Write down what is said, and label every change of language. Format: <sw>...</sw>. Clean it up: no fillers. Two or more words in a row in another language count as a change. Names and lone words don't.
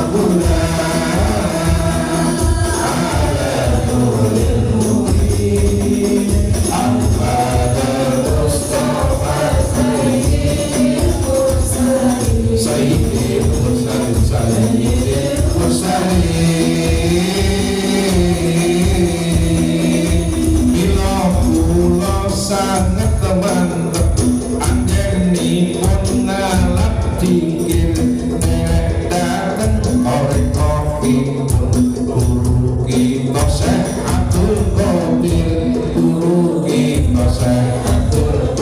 <ar>على نور المؤمنين أحمد المصطفى سيد المرسلين سيد المرسلين سيد المرسلين</ar> <jv>bila kula sanget mantep anggenipun ngalap dikir nek dateng ore kopi guru kita Syekh Abdul Qadir guru kita Syekh Abdul</jv>